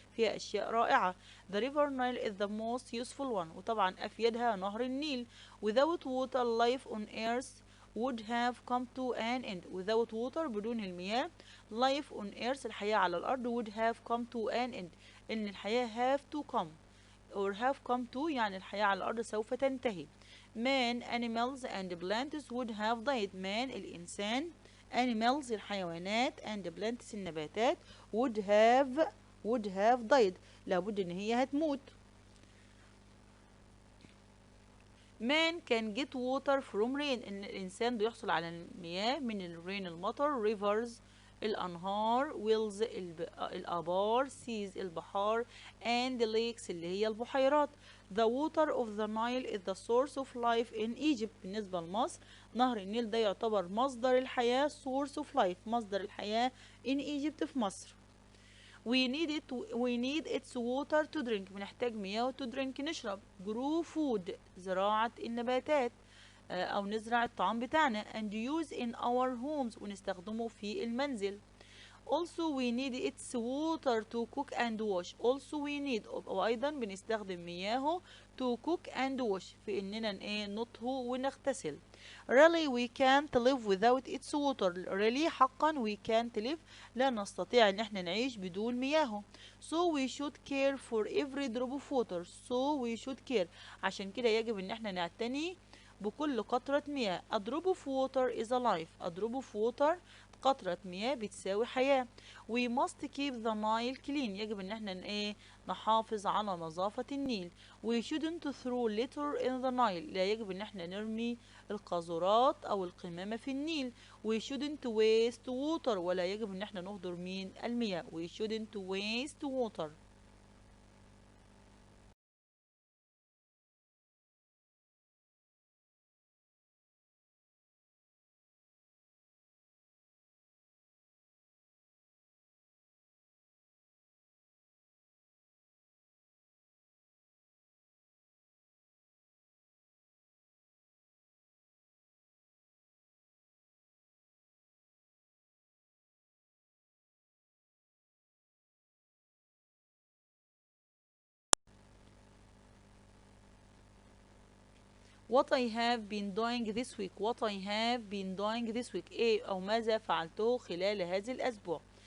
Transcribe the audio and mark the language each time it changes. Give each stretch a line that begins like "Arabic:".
Arabic: فيها أشياء رائعة.
English: The river Nile is the most useful one.
Arabic: وطبعا أفيدها نهر النيل.
English: Without water, life on earth would have come to an end. Without water,
Arabic: بدون المياه,
English: life on earth,
Arabic: الحياة على الأرض,
English: would have come to an end.
Arabic: إن الحياة
English: have to come or have come to
Arabic: يعني الحياة على الأرض سوف تنتهي.
English: Man, animals and plants would have died. Man الإنسان, animals الحيوانات and plants النباتات would have died.
Arabic: لابد إن هي هتموت.
English: Man can get water from rain.
Arabic: إن الإنسان بيحصل على المياه من الرين المطر. Rivers الأنهار. wells الآبار. seas البحار and lakes اللي هي البحيرات.
English: The water of the Nile is the source of life in Egypt.
Arabic: بالنسبة لمصر نهر النيل ده يعتبر مصدر الحياة
English: source of life
Arabic: مصدر الحياة
English: in Egypt
Arabic: في مصر.
English: We need its water to drink.
Arabic: بنحتاج مياه
English: to drink
Arabic: نشرب.
English: grow food
Arabic: زراعة النباتات أو نزرع الطعام بتاعنا
English: and use in our homes
Arabic: ونستخدمه في المنزل.
English: Also we need its water to cook and wash. Also we need
Arabic: وأيضا بنستخدم مياهه
English: to cook and wash
Arabic: في إننا نطهو ونغتسل.
English: Really we can't live without its water. Really
Arabic: حقا
English: we can't live
Arabic: لا نستطيع إن احنا نعيش بدون مياهه.
English: So we should care for every drop of water. So we should care
Arabic: عشان كده يجب إن احنا نعتني بكل قطرة مياه.
English: A drop of water is a life. A drop of water
Arabic: قطرة مياه بتساوي حياة.
English: We must keep the Nile clean.
Arabic: يجب ان احنا نحافظ على نظافة النيل.
English: We shouldn't throw litter in the Nile.
Arabic: لا يجب ان احنا نرمي القاذورات او القمامة في النيل.
English: We shouldn't waste water.
Arabic: ولا يجب ان احنا نهدر المياه.
English: We shouldn't waste water. What I have been doing this week. What I have been doing this week.
Arabic: ايه او ماذا فعلته خلال هذا الاسبوع.